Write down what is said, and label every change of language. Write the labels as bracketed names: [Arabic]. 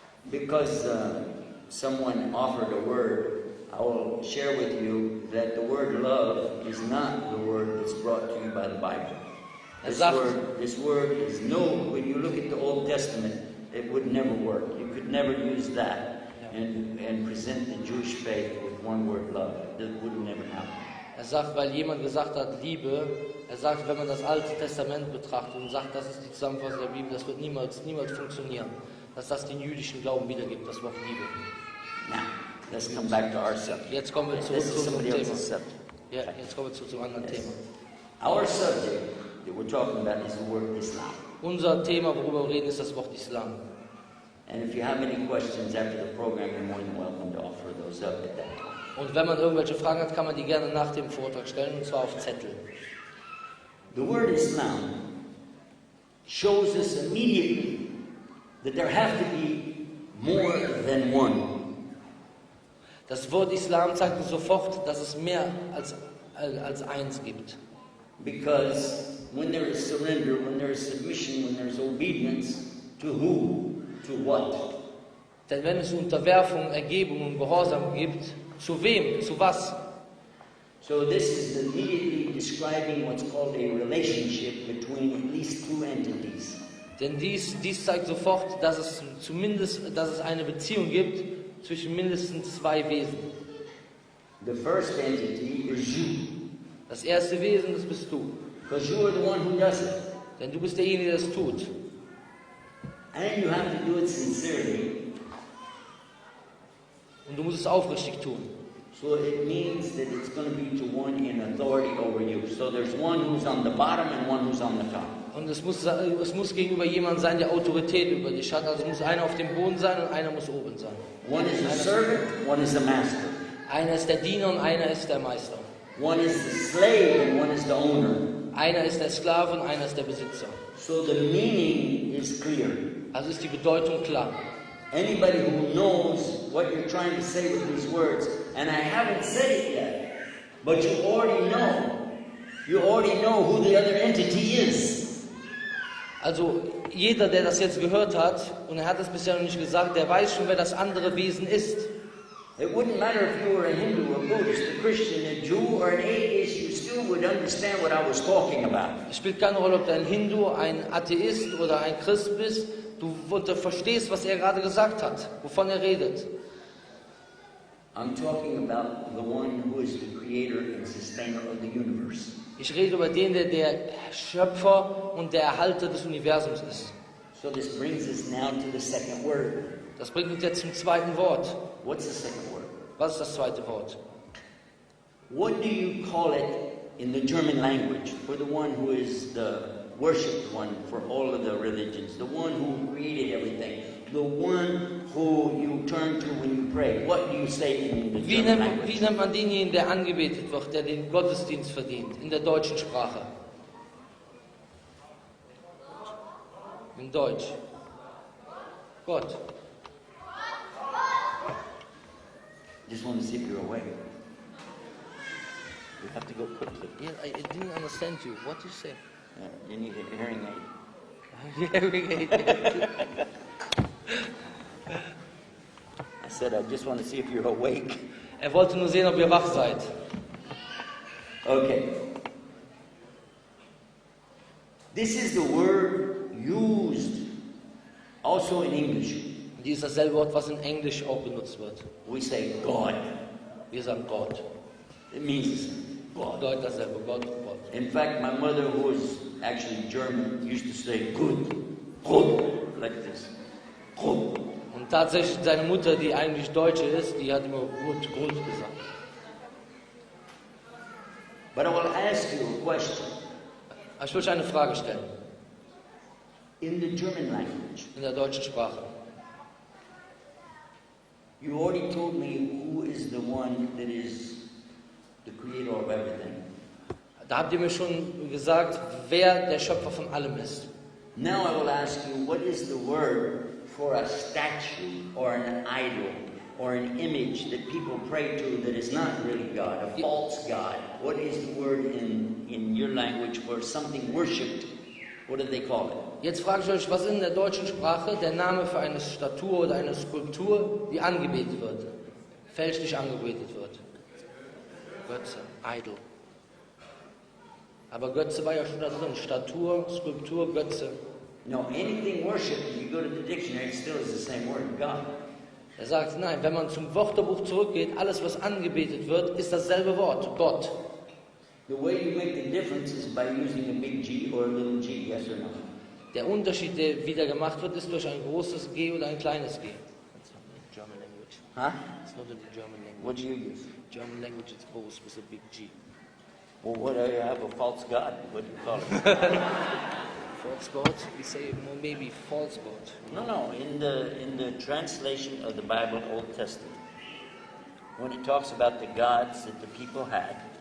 [English] Because someone offered a word, I will share with you that the word love is not the word that's brought to you by the Bible. This word is no, when you look at the Old Testament, it would never work. You could never use that and present the Jewish faith with one word, love. That would never happen. [German] Sagt, weil jemand gesagt hat, Liebe, sagt, wenn man das Alte Testament betrachtet und sagt, das ist die Zusammenfassung der Bibel, das wird niemals funktionieren, dass das den jüdischen Glauben wiedergibt, das Wort Liebe. [English] Now, let's come back to our subject. [German] Jetzt kommen wir zurück zu unserem Thema. Ja, jetzt kommen wir zum anderen Thema. [English] Our subject that we're talking about is the word Islam. [German] Unser Thema, worüber wir reden, ist das Wort Islam. [English] And if you have any questions after the program, you're more than welcome to offer those up at that time. [German] Und wenn man irgendwelche Fragen hat, kann man die gerne nach dem Vortrag stellen, und zwar auf Zettel. [English] The word Islam shows us immediately that there have to be more than one. [German] Das Wort Islam zeigt uns sofort, dass es mehr als eins gibt. [English] Because when there is surrender, when there is submission, when there is obedience, to who? To what? [German] Denn wenn es Unterwerfung, Ergebung und Gehorsam gibt, zu wem? Zu was? [English] So this is immediately describing what's called a relationship between at least two entities. [German] Denn dies zeigt sofort, dass es eine Beziehung gibt zwischen mindestens zwei Wesen. [English] The first entity is you. [German] Das erste Wesen, das bist du. [English] Because you are the one who does it. [German] Denn du bist derjenige, der es tut. [English] And you have to do it sincerely. [German] Und du musst es aufrichtig tun. [English] So it means that it's going to be to one in authority over you. So there's one who's on the bottom and one who's on the top. [German] Und es muss gegenüber jemand sein, der Autorität über dich hat. Also es muss einer auf dem Boden sein und einer muss oben sein. [English] One is a servant, one is a master. [German] Einer ist der Diener und einer ist der Meister. [English] One is the slave and one is the owner. [German] Einer ist der Sklave und einer ist der Besitzer. [English] So the meaning is clear. [German] Also ist die Bedeutung klar. [English] Anybody who knows what you're trying to say with these words, and I haven't said it yet, but you already know who the other entity is. [German] Also jeder, der das jetzt gehört hat, und er hat es bisher noch nicht gesagt, der weiß schon, wer das andere Wesen ist. [English] It wouldn't matter if you were a Hindu, a Buddhist, a Christian, a Jew, or an atheist, you still would understand what I was talking about. [German] Es spielt keine Rolle, ob du ein Hindu, ein Atheist oder ein Christ bist. Du verstehst, was er gerade gesagt hat, wovon er redet. [English] I'm talking about the one who is the creator and sustainer of the universe. [German] Ich rede über den, der Schöpfer und der Erhalter des Universums ist. [English] So this brings us now to the second word. [German] Das bringt uns jetzt zum zweiten Wort. [English] What's the second word? [German] Was ist das zweite Wort? [English] What do you call it in the German language for the one who is the worshipped one for all of the religions, the one who created everything, the one who you turn to when you pray? What do you say in the German language? [German] Wie nennt man denjenigen, der angebetet wird, der den Gottesdienst verdient, in der deutschen Sprache? In Deutsch. Gott. [English] Just want to see if you're awake. You have to go quickly. Yeah, I didn't understand you. What did you say? You need a hearing aid. Hearing aid. I said, I just want to see if you're awake. [German] Wollte nur sehen, ob ihr wach seid. [English] Okay. This is the word used also in English. [German] Dies ist dasselbe Wort, was in Englisch auch benutzt wird. [English] We say God. [German] Wir sagen Gott. [English] It means God. [German] Gott dasselbe, Gott. [English] In fact, my mother, who was actually German, used to say good, like this. Good. [German] Und tatsächlich seine Mutter, die eigentlich Deutsche ist, die hat immer gut gesagt. [English] But I will ask you a question. [German] Ich will euch eine Frage stellen. [English] In the German language, [German] in der deutschen Sprache. [English] You already told me who is the one that is the creator of everything. [German] Da habt ihr mir schon gesagt, wer der Schöpfer von allem ist. [English] Now I will ask you, what is the word for a statue or an idol or an image that people pray to that is not really God, a false God? What is the word in your language for something worshipped? What do they call it? [German] Jetzt frage ich euch, was ist in der deutschen Sprache der Name für eine Statue oder eine Skulptur, die angebetet wird, fälschlich angebetet wird? Götze, Idol. Aber Götze war ja schon da drin. Statue, Skulptur, Götze. [English] No, anything worshipped, if you go to the dictionary, it still is the same word, God. [German] Er sagt, nein, wenn man zum Wörterbuch zurückgeht, alles was angebetet wird, ist dasselbe Wort, Gott. [English] The way you make the difference is by using a big G or a little g, yes or no? [German] Der Unterschied, der wieder gemacht wird, ist durch ein großes G oder ein kleines G. [English] That's not in German language. Huh? It's not in the German language. What do you use? German language is both with a big G. Well, what do you have, a false God? What do you call it? False God? We say more maybe false God. No. In the translation of the Bible, Old Testament, when it talks about the gods that the people had,